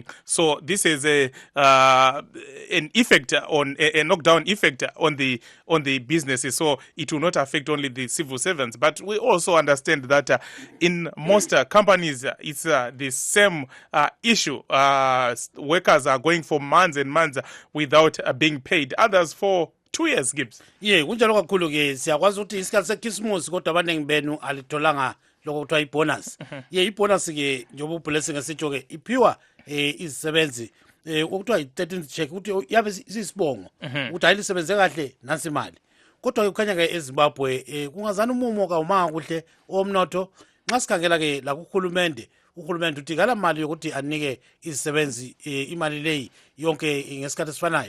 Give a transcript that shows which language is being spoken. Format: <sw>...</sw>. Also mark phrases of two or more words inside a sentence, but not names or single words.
<en>So this is an effect on a knockdown effect on the businesses. So it will not affect only the civil servants, but we also understand that in most companies it's the same issue. Workers are going for months and months without being paid. Others for 2 years, Gibbs. Yeah,</en> <nd>kunjalo kakhulu ke siyakwazi ukuthi isikhathi seChristmas kodwa abaningi benu alitholanga lokho kuthiwa ibonus. Yeah, ibonus ke njengoba uBlessing ngesitsho ke iphiwa izisebenzi ukuthiwa i13th check ukuthi yabe sisibongo ukuthi ayilisebenze kahle nansi imali. Kodwa kukhanya ke eZimbabwe kungazana umumo ka uma kuhle omnotho nxa sikhangela ke la kuhulumende uhulumende uthi kala mali yokuthi anike izisebenzi imali leyi yonke ngesikhathi esifanayo.</nd>